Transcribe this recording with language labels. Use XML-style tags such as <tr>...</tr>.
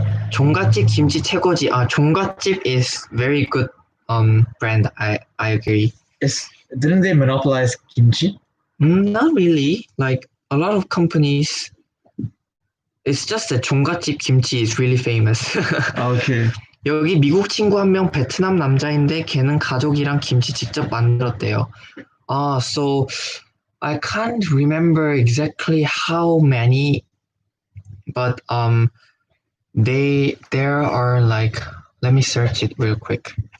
<ko>종갓집 김치 최고지.</ko> <en>종갓집 is very good brand. I agree. Didn't they monopolize kimchi? Not really. Like a lot of companies. It's just that 종갓집 김치 is really famous. Okay.</en> <ko>여기 미국 친구 한 명 베트남 남자인데 걔는 가족이랑 김치 직접 만들었대요.</ko> <en>So I can't remember exactly how many, but there are like, let me search it real quick.</en>